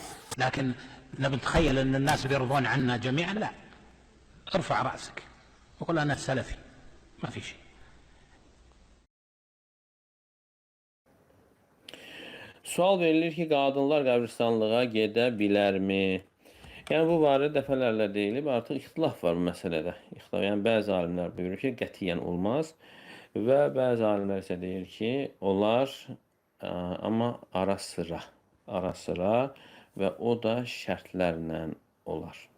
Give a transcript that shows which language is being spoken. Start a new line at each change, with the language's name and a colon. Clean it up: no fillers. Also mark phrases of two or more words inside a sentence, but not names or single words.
Arabic: لكن نبي نتخيل أن الناس بيرضون عنا جميعا، لا. ارفع رأسك وقل أنا سلفي، ما في شيء.
Azerbaijani: Sual verilir ki, qadınlar qəbristanlığa gedə bilərmi? Yəni, bu barədə dəfələrlə deyilib, artıq ixtilaf var bu məsələdə. Yəni, bəzi alimlər buyurur ki, qətiyyən olmaz və bəzi alimlər isə deyir ki, olar, amma ara sıra və o da şərtlərlə olar.